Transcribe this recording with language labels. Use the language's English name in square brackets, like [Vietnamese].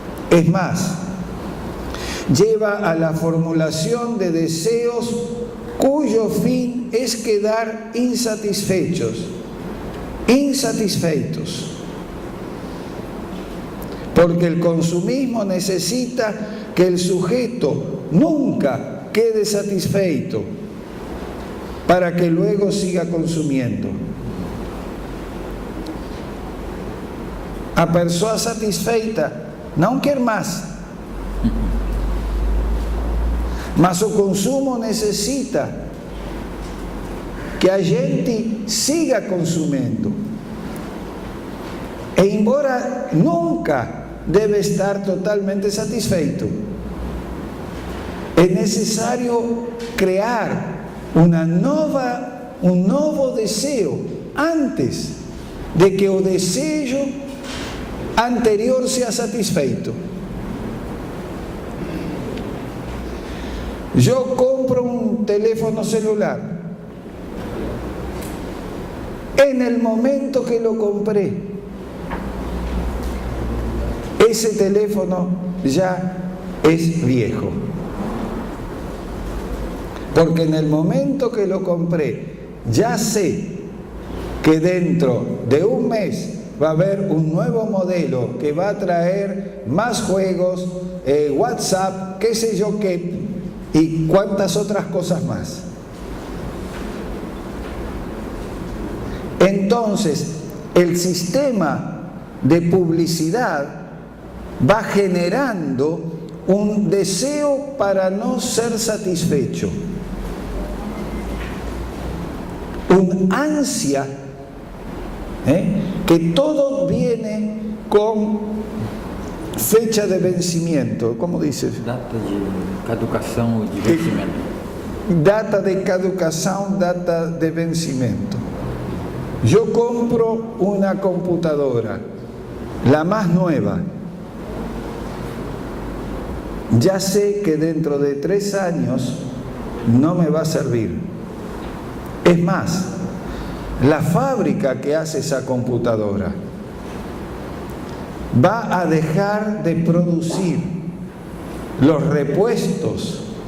[Spanish] Es más, lleva a la formulación de deseos cuyo fin es quedar insatisfechos, porque el consumismo necesita que el sujeto nunca quede satisfecho para que luego siga consumiendo. [Portuguese] A persona satisfeita não quer mais, mas o consumo necessita que a gente siga consumindo. E embora nunca deve estar totalmente satisfeito, é necessário criar um novo desejo antes de que o desejo anterior seja satisfeito. Eu compro um [Spanish] teléfono celular. En el momento que lo compré, ese teléfono ya es viejo. Porque en el momento que lo compré, ya sé que dentro de un mes va a haber un nuevo modelo que va a traer más juegos, WhatsApp, qué sé yo qué, y cuántas otras cosas más. Entonces, el sistema de publicidad va generando un deseo para no ser satisfecho, un ansia, que todo viene con fecha de vencimiento. ¿Cómo dices? [Portuguese] Data de caducação ou de vencimento. Data de caducação, [Spanish] data de vencimiento. Yo compro una computadora, la más nueva. Ya sé que dentro de 3 años no me va a servir. Es más, la fábrica que hace esa computadora va a dejar de producir los repuestos.